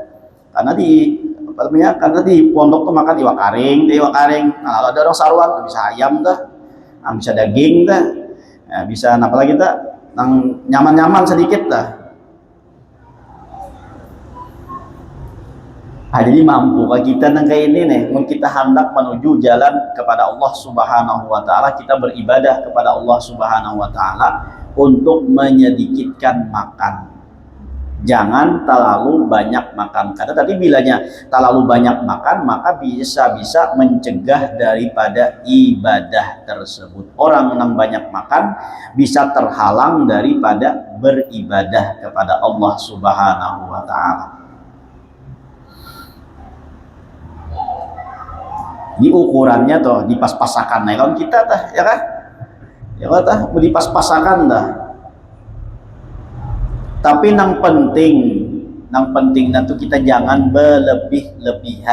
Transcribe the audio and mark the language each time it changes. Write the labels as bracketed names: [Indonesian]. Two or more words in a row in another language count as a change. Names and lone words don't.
[Banjar] Karena di pondok tuh makan iwak karing, Nah, kalau ada orang saruan bisa ayam dah. Nah, bisa daging dah. Ya, bisa apa lagi dah? Nang nyaman-nyaman sedikit dah. Nah, jadi mampu kita nang kayak ini nih, mun kita hendak menuju jalan kepada Allah [Arabic] سبحانه وتعالى, [Banjar] kita beribadah kepada Allah [Arabic] سبحانه وتعالى [Banjar] untuk menyedikitkan makan. [Indonesian] Jangan terlalu banyak makan. [Banjar] Karena tadi bilanya terlalu banyak makan, maka bisa mencegah daripada ibadah tersebut. [Indonesian] Orang yang banyak makan bisa terhalang daripada beribadah kepada Allah [Arabic] سبحانه وتعالى. [Banjar] Di ukurannya tuh di pas-pasakan naikon kita tah, ya kan? ya kata beli pas-pasakan dah. Tapi nang penting nanti kita jangan berlebih-lebihan.